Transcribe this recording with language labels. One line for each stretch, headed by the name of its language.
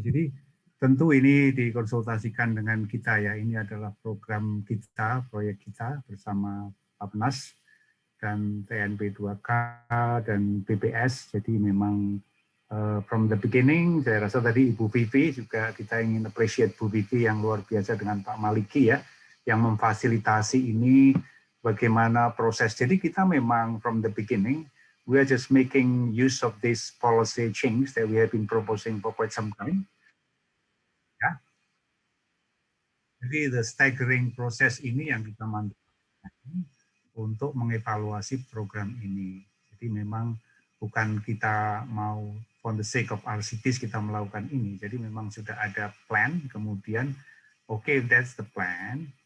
Indonesian: Jadi tentu ini dikonsultasikan dengan kita ya, ini adalah program kita, proyek kita bersama Bappenas dan TNP 2K dan BPS, jadi memang
English: from the beginning,
Indonesian: saya rasa tadi Ibu Vivi juga kita ingin appreciate Bu Vivi yang luar biasa dengan Pak Maliki ya, yang memfasilitasi ini bagaimana proses. Jadi kita memang
English: from the beginning, we are just making use of this policy change that we have been proposing for quite some time.
Indonesian: Ya. Jadi
English: the staggering
Indonesian: proses ini yang kita manfaatkan untuk mengevaluasi program ini. Jadi memang bukan kita mau
English: for the sake of RCTs
Indonesian: kita melakukan ini. Jadi memang sudah ada plan, kemudian
English: okay, that's the plan.